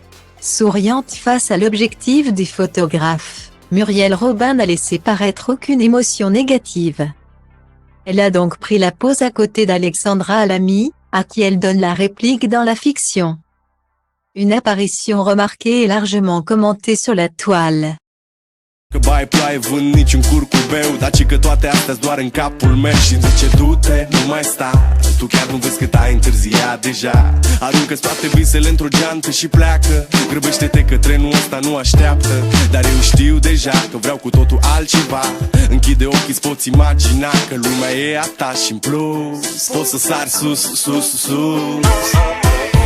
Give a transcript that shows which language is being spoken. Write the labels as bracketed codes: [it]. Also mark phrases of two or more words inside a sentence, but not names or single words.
[fr] Souriante face à l'objectif des photographes, Muriel Robin n'a laissé paraître aucune émotion négative. Elle a donc pris la pose à côté d'Alexandra Lamy, à qui elle donne la réplique dans la fiction. Une apparition remarquée et largement commentée sur la toile. [ro] Că bai ploaie vânt niciun curcubeu, dar ci că toate astea-s doar în capul meu. Și-mi zice du-te, nu mai sta, tu chiar nu vezi cât ai întârziat deja. Aruncă-ți toate visele într-o geantă și pleacă. Grăbește-te că trenul ăsta nu așteaptă. Dar eu știu deja că vreau cu totul altceva. Închide ochii, îți poți imagina că lumea e a ta și în plus poți să sari sus, sus, sus.